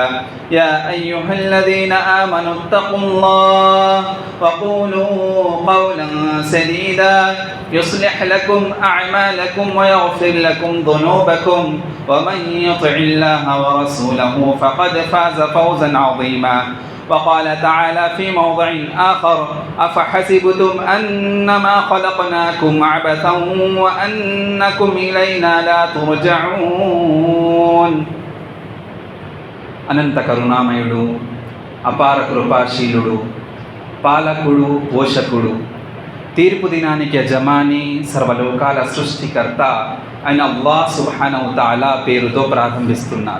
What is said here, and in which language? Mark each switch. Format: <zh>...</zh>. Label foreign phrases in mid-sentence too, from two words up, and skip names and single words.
<ar>يا أيها الذين آمنوا اتقوا الله وقولوا قولا سديدا يصلح لكم أعمالكم ويغفر لكم ذنوبكم ومن يطع الله ورسوله فقد فاز فوزا عظيما. وقال تعالى في موضع آخر: أفحسبتم أنما خلقناكم عبثا وأنكم إلينا لا ترجعون.</ar> <te>అనంత కరుణామయుడు, అపార కృపాశీలుడు, పాలకుడు, పోషకుడు, తీర్పు దినానికి యజమాని, సర్వలోకాల సృష్టికర్త అయిన అల్లాహ్</te> <ar>سبحانه تعالى</ar> <te>పేరుతో ప్రారంభిస్తున్నాను.</te>